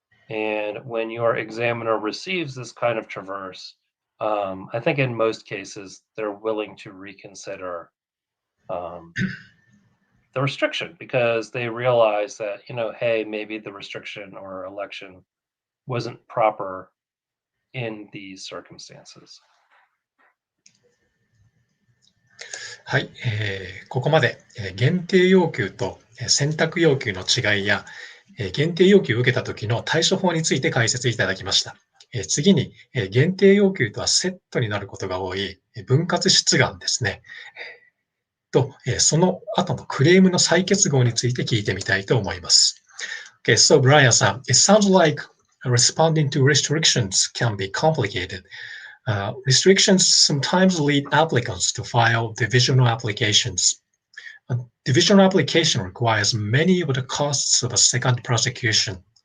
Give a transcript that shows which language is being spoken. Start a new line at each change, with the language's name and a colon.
English: And when your examiner receives this kind of traverse, I think in most cases they're willing to reconsider um, the restriction because they realize that hey, maybe the restriction or election wasn't proper in these circumstances.
Japanese: はい、ここまで、限定要求と選択要求の違いや、限定要求を受けた時の対処法について解説いただきました。次に、限定要求とはセットになることが多い分割出願ですね。と、その後のクレームの再結合について聞いてみたいと思います。
English: Okay, so Brian-san, it sounds like responding to restrictions can be complicated. Restrictions sometimes lead applicants to file divisional applications. A divisional application requires many of the costs of a second prosecution.